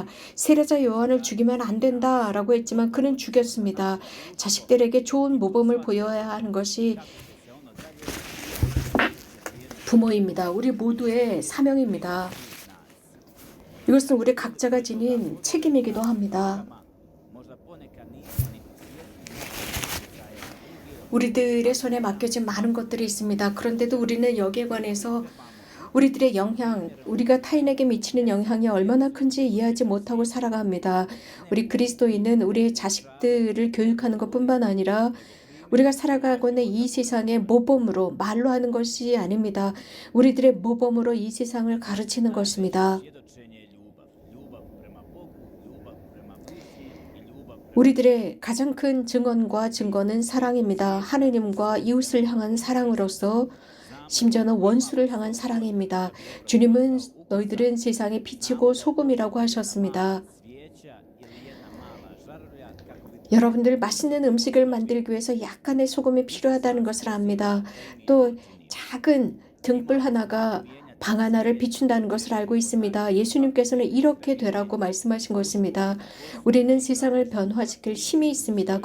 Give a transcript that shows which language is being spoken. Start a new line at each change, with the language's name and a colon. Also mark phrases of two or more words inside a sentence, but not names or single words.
Korean: 세례자 요한을 죽이면 안 된다라고 했지만 그는 죽였습니다. 자식들에게 좋은 모범을 보여야 하는 것이 부모입니다. 우리 모두의 사명입니다. 이것은 우리 각자가 지닌 책임이기도 합니다.
Croatian: Možda ponekad nismo ni
Korean: 우리들의 손에 맡겨진 많은 것들이 있습니다. 그런데도 우리는 여기에 관해서 우리들의 영향, 우리가 타인에게 미치는 영향이 얼마나 큰지 이해하지 못하고 살아갑니다. 우리 그리스도인은 우리의 자식들을 교육하는 것뿐만 아니라 우리가 살아가고 있는 이 세상의 모범으로 말로 하는 것이 아닙니다. 우리들의 모범으로 이 세상을 가르치는 것입니다.
Croatian: svjedočenje ljubav prema Bogu, ljubav prema kući i ljubav
Korean: 우리들의 가장 큰 증언과 증거는 사랑입니다. 하느님과 이웃을 향한 사랑으로서 심지어는 원수를 향한 사랑입니다. 주님은 너희들은 세상의 빛이고 소금이라고 하셨습니다.
Croatian: svijeća ili jedna mala žarulja kako bi
Korean: 여러분들 맛있는 음식을 만들기 위해서 약간의 소금이 필요하다는 것을 압니다. 또 작은 등불 하나가 방 하나를 비춘다는 것을 알고 있습니다. 예수님께서는 이렇게 되라고 말씀하신 것입니다. 우리는 세상을 변화시킬 힘이 있습니다.